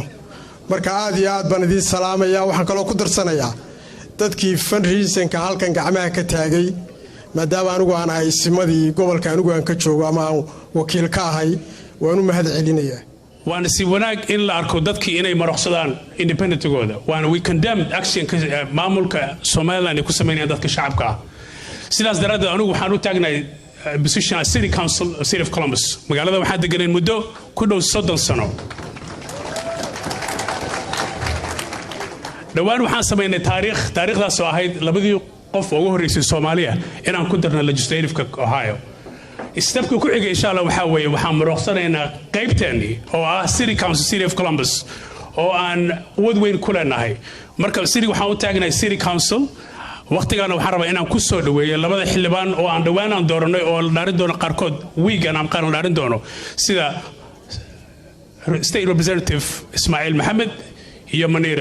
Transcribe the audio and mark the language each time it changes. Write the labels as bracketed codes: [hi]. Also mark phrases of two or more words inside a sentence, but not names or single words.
[so] marka aad iyo aad baan idin salaamayaa. waxaan kaloo ku darsanayaa dadkii fundraising-ka halkan gacmaha ka taagay maadaama anigu aan ahay isimadii gobolka anigu aan ka joogo ama aan wakiil ka ahay waan u mahad celinayaa. waana si wanaag in la arko dadkii inay maraqsadaan independentgooda. waana [en] we condemn action [so] maamulka Somaliland ay ku sameeyaan dadka shacabka ah. sidaas daraaddeed anigu waxaan u taagnahay [en] position city council city of Columbus. [so] magaalada waxaa deganeen muddo ku dhow 30 sano. dhawaan waxaan sameynay taariikhdaas oo ahayd labadii qof ugu horeysay Soomaaliya inaan ku darno legislative-ka Ohio. stepka ku xigay [ar] insha Allah [so] waxa weeye waxaan maraqsanaynaa qaybteeni oo ah [en] city council city of Columbus [so] oo aan wad weyn ku leenahay. marka city waxaan u taagnahay [en] city council. [so] waqtigaana waxaan rabaa inaan ku soo dhaweeyo labada xildhibaan oo aan dhawaan aan dooranay oo la dhaarin doono qaarkood weegan aan qaran dhaarin doono sida [en] state representative [so] Ismaaciil Maxamed iyo Maniira.